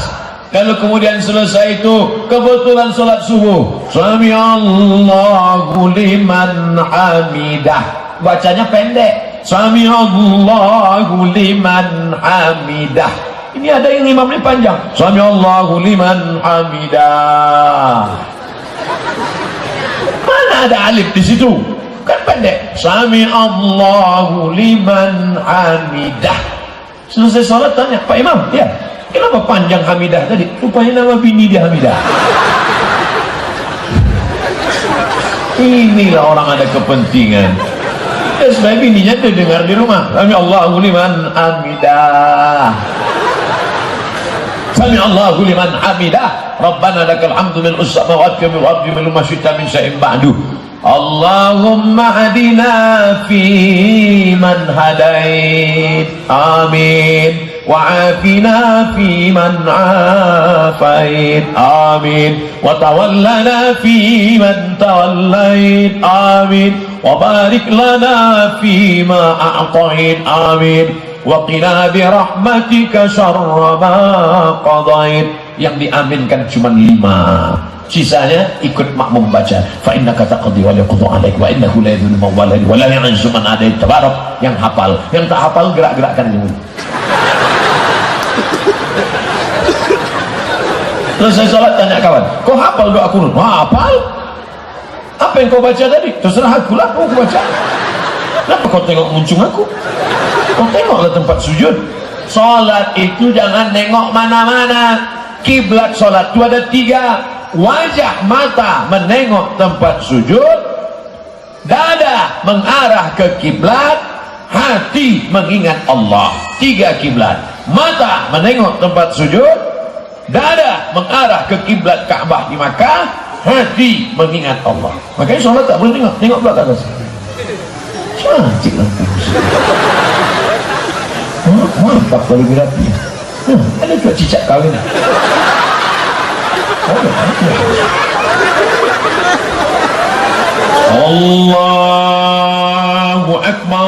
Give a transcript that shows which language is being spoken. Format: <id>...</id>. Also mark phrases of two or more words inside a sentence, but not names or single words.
<id>Kalau kemudian selesai itu kebetulan sholat subuh,</id> <ar>سمع الله لمن حمده,</ar> <id>bacanya pendek,</id> <ar>سمع الله لمن حمده.</ar> <id>Ini ada yang imamnya panjang,</id> <ar>سمع الله لمن حمده.</ar> <id>Mana ada alif di situ? Kan pendek,</id> <ar>سمع الله لمن حمده.</ar> <id>Selesai sholat tanya, Pak Imam, ya, kenapa panjang hamidah tadi? Rupanya nama bini dia hamidah. Inilah orang ada kepentingan. Ya, supaya bininya itu dengar di rumah.</id> <ar>سمع الله لمن حمده. سمع الله لمن حمده. ربنا لك الحمد من السماوات والأرض من ما شئت من شيء بعد. اللهم اهدنا فيمن هديت. Amin. وعافنا فيمن عافيت آمين وتولنا فيمن توليت آمين وبارك لنا فيما أعطيت آمين وقنا برحمتك شر ما قضيت.</ar> <id>Yang diaminkan cuma 5. sisanya ikut makmum baca.</id> <ar>فإنك تقضي ولا يقضى عليك وإنه لا يذل من واليت ولا يعز من عاديت. Tabarak.</ar> <id>Yang hafal, yang tak hafal gerak-gerakkan dulu. Terus saya sholat tanya kawan, kau hafal doa kunut? Wah, hafal. Apa yang kau baca tadi? Terserah aku lah, aku baca. Kenapa kau tengok muncung aku? Kau tengoklah tempat sujud. Sholat itu jangan nengok mana-mana. Kiblat sholat itu ada 3. Wajah mata menengok tempat sujud, dada mengarah ke kiblat, hati mengingat Allah. 3 kiblat. Mata menengok tempat sujud, dada mengarah ke kiblat Ka'bah di Makkah, hati mengingat Allah. Makanya sholat tak boleh tengok belakang atas. Cantik lampu. Mantap kalau berapi. Ada juga cicak kahwin.</id> <ar>الله أكبر.</ar>